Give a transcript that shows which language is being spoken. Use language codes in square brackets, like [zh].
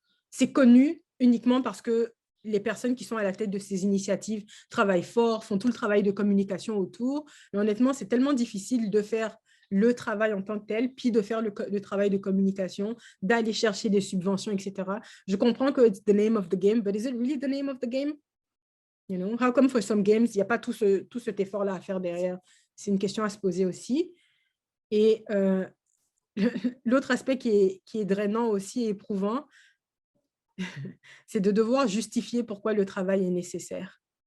[fr] C'est connu uniquement parce que les personnes qui sont à la tête de ces initiatives travaillent fort, font tout le travail de communication autour. Mais honnêtement, c'est tellement difficile de faire le travail en tant que tel, puis de faire le travail de communication, d'aller chercher des subventions, etc. Je comprends que [en] it's the name of the game, but is it really the name of the game? You know, how come for some games, [fr] il n'y a pas tout cet effort-là à faire derrière? C'est une question à se poser aussi. Et l'autre aspect qui est drainant aussi et éprouvant, c'est de devoir justifier pourquoi le travail est nécessaire.